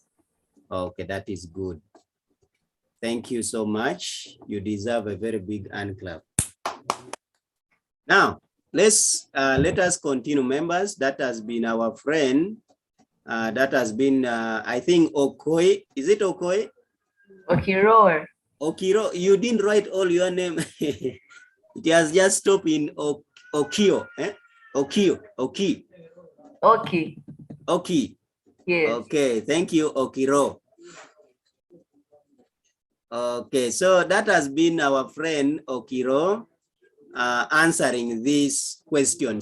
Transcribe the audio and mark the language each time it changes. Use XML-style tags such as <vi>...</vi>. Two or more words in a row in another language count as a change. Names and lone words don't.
<en>Okay, that is good. Thank you so much. You deserve a very big hand clap. Now, let us continue, members. That has been our friend. That has been, I think, Okoi. Is it Okoi? Okiro. Okiro. You didn't write all your name. It has just stopped in Okio. Eh? Okio. Oki. Oki. Oki. Yes. Okay. Thank you, Okiro. Okay. So that has been our friend Okiro answering this question.</en>